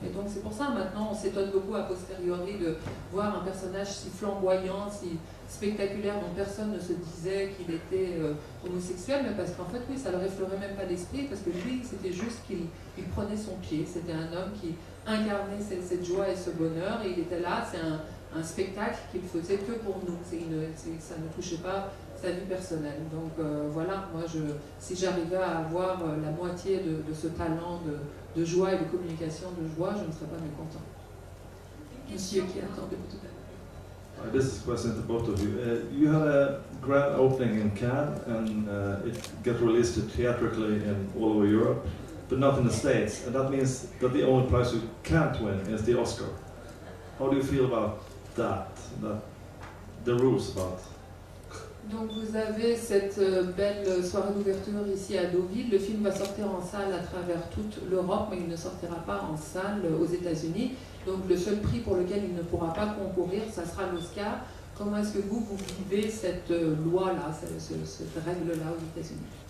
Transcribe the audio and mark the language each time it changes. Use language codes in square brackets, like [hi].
[fr] Et donc c'est pour ça maintenant on s'étonne beaucoup a posteriori de voir un personnage si flamboyant, si spectaculaire dont personne ne se disait qu'il était homosexuel, mais parce qu'en fait oui, ça ne leur effleurait même pas l'esprit, parce que lui c'était juste qu'il prenait son pied, c'était un homme qui incarnait cette joie et ce bonheur, et il était là, c'est un spectacle qu'il faisait que pour nous, ça ne touchait pas sa vie personnelle. Donc voilà, moi si j'arrivais à avoir la moitié de ce talent de joie et de communication de joie, je ne serais pas mécontent. Monsieur qui attend de tout à l'heure. [en] This is a question to both of you. You had a grand opening in Cannes, and it got released theatrically in all over Europe, but not in the States. And that means that the only prize you can't win is the Oscar. How do you feel about that the rules about? [fr] Donc vous avez cette belle soirée d'ouverture ici à Deauville. Le film va sortir en salle à travers toute l'Europe, mais il ne sortira pas en salle aux États-Unis. Donc le seul prix pour lequel il ne pourra pas concourir, ça sera l'Oscar. Comment est-ce que vous vivez cette loi-là, cette règle-là aux États-Unis?